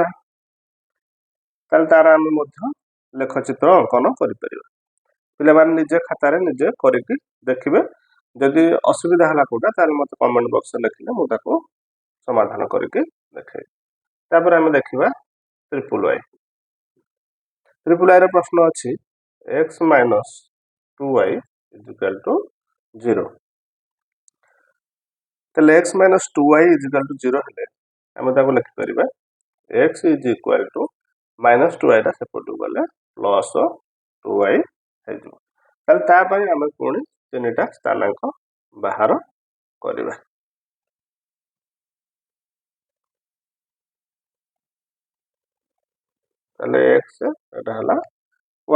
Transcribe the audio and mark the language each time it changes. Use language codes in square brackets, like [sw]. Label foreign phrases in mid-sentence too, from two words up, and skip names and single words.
[or] ତାହେଲେ ତାର ଆମେ ମଧ୍ୟ ଲେଖଚିତ୍ର ଅଙ୍କନ କରିପାରିବା। ପିଲାମାନେ ନିଜେ ଖାତାରେ ନିଜେ କରିକି ଦେଖିବେ। ଯଦି ଅସୁବିଧା ହେଲା କୋଉଟା, ତାହେଲେ ମୋତେ [en] comment boxରେ [or] ଲେଖିଲେ ମୁଁ ତାକୁ ସମାଧାନ କରିକି ଦେଖେଇବି। ତାପରେ ଆମେ ଦେଖିବା ଟ୍ରିପୁଲ y। ଟ୍ରିପୁଲ y ର ପ୍ରଶ୍ନ ଅଛି [en] x - 2y is equal to 0। [or] ତାହେଲେ [en] x - 2y is equal to 0 [or] ହେଲେ ଆମେ ତାକୁ ଲେଖିପାରିବା [en] x is equal to -2y [or] ଟା ସେପଟକୁ ଗଲେ +2y ହେଇଯିବ। ତାହେଲେ ତା ପାଇଁ ଆମେ ପୁଣି 3ଟା ସ୍ଥାନାଙ୍କ ବାହାର କରିବା। ତାହେଲେ x, ଏଟା ହେଲା y।